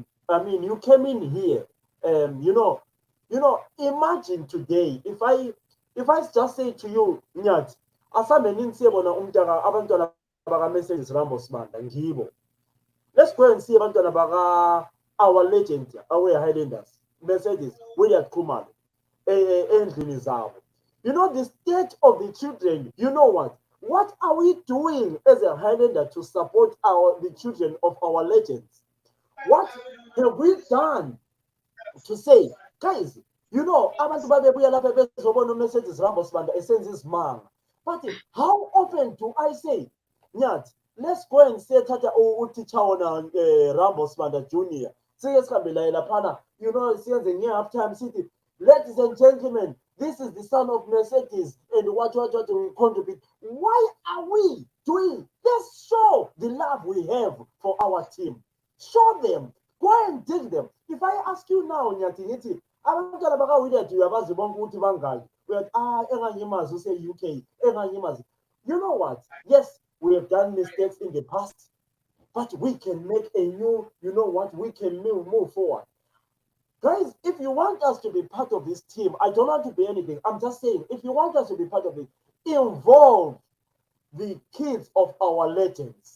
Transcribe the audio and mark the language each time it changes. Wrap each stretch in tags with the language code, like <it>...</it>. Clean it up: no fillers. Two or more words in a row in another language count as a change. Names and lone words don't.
<en>I mean, you came in here, imagine today, if I just say to you,</en> <nd>Nyat, abantwana baka Mercedes Rambo Smanda, ngibo.</nd> <en>Let's go and see</en> <nd>abantwana baka</nd> <en>our legend, our Highlanders, Mercedes, William Kumar,</en> <nd>endlini zabo.</nd> <en>You know, the state of the children, you know what? What are we doing as a Highlander to support the children of our legends? What have we done to say, guys, you know,</en> <nd>abantu babebuya lapha bezobona uMercedes Rambo Smanda esenza isimanga.</nd> <en>But how often do I say, Nyat, let's go and say tata teacher on Rambo Smanda Jr. You know,</en> <nd>siyenze</nd> <en>nge-half time city. Ladies and gentlemen, this is the son of Mercedes and what we contribute. Why are we doing? Let's show the love we have for our team. Show them. Go and dig them. If I ask you now,</en> <nd>Nyatiniti, abantwana baka William uyabazi bonke ukuthi bangaki. Enganyimazi use UK, enganyimazi.</nd> <en>You know what? Yes, we have done mistakes in the past, but we can make a new, you know what? We can move forward. Guys, if you want us to be part of this team, I don't want to be anything. I'm just saying, if you want us to be part of it, involve the kids of our legends.</en>